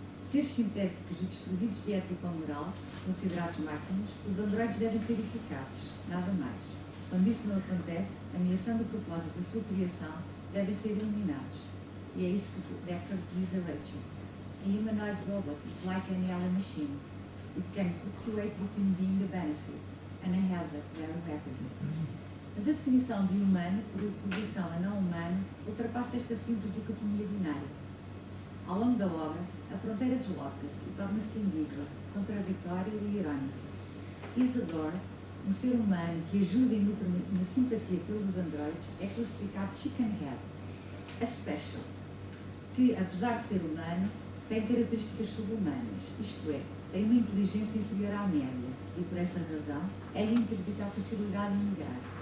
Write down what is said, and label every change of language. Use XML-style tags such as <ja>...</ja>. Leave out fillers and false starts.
<pt>Seres sintéticos e desprovidos de ética ou moral, considerados máquinas, os androides devem ser eficazes, nada mais. Quando isso não acontece, ameaçando o propósito da sua criação, devem ser eliminados. E é isso que Deckard diz a Rachel.</pt> <en>A humanoid robot is like any other machine. It can fluctuate between being a benefit and a hazard very rapidly.</en> <pt>Mas a definição de humano, por oposição a não humano, ultrapassa esta simples dicotomia binária. Ao longo da obra, a fronteira desloca-se e torna-se ambígua, contraditória e irónica. Isadora, um ser humano que ajuda e nutre uma simpatia pelos androides, é classificado chickenhead, a special, que, apesar de ser humano, tem características subhumanas, isto é, tem uma inteligência inferior à média e, por essa razão, é-lhe interdita a possibilidade de migrar.</pt>